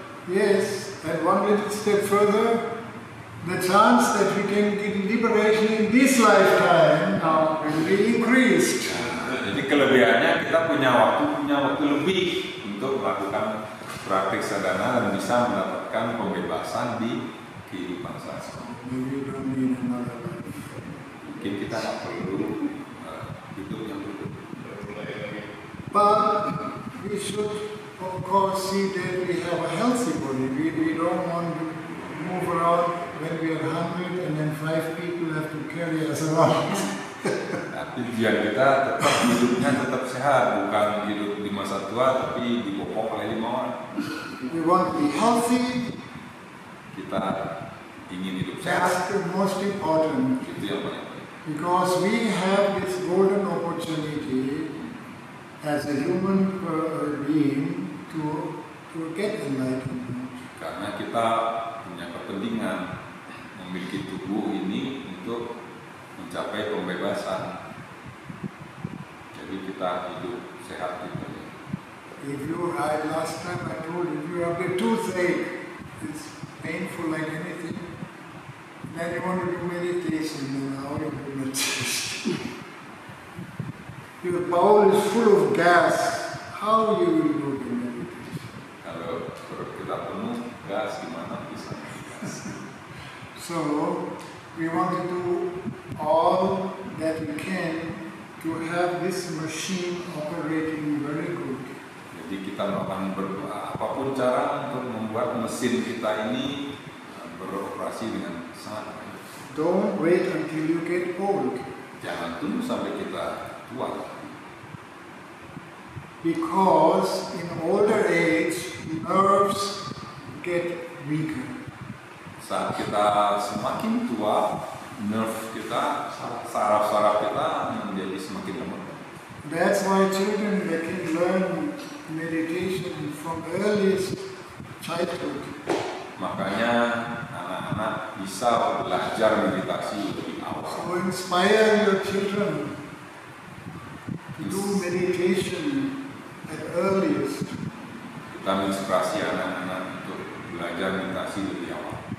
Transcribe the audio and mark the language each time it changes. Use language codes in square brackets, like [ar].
[en] Yes, and one little step further, the chance that we can get liberation in this lifetime will be increased. [id] Jadi kelebihannya kita punya waktu lebih untuk melakukan praktik sadhana dan bisa mendapatkan pembebasan di kehidupan sehari. [en] Maybe we don't need another life. [id] Mungkin kita nggak perlu hidup yang dulu. [en] But we should, of course, see that we have a healthy body. We don't want to move around when we are 100 and then 5 people have to carry us around. [id] Tujuan kita tetap hidupnya tetap sehat, bukan hidup di masa tua tapi dibopong oleh 5 orang. [en] We want to be healthy. [id] Kita ingin hidup sehat, [en] That's the most important. [id] itu yang paling penting. [en] Because we have this golden opportunity as a human being to get enlightenment. [id] Karena kita punya kepentingan memiliki tubuh ini untuk mencapai pembebasan. Jadi kita hidup sehat itu. [en] Last time I told you, if you have a toothache, it's painful like anything, then you want to do meditation, then how do you do meditation? Your bowel is full of gas, how you will do the meditation? [id] Kalau perut kita penuh gas, gimana bisa? [en] So we want to do all that we can to have this machine operating very good. [id] Jadi kita akan berdoa apapun cara untuk membuat mesin kita ini beroperasi dengan sangat baik. [en] Don't wait until you get old, [id] Jangan tunggu sampai kita tua. [en] because in older age nerves get weaker. [id] Saat kita semakin tua, nerve kita, saraf-saraf kita menjadi semakin lemah. [en] That's why children, they can learn meditation from earliest childhood. [id] Makanya anak-anak bisa belajar meditasi lebih awal. [en] So inspire your children to do meditation at earliest. [id] Kita menginspirasi anak-anak untuk belajar meditasi lebih awal.